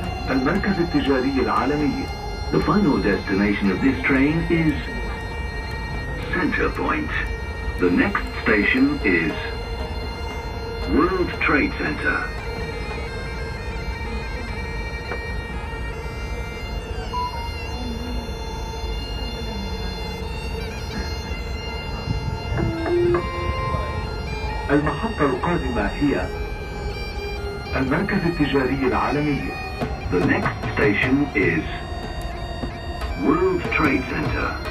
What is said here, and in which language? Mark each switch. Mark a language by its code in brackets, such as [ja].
[ar] المركز التجاري العالمي. [en] The final destination of this train is Centrepoint. The next station is World Trade Center. [ar] المحطة القادمة هي المركز التجاري العالمي. [en] The next station is World Trade Center.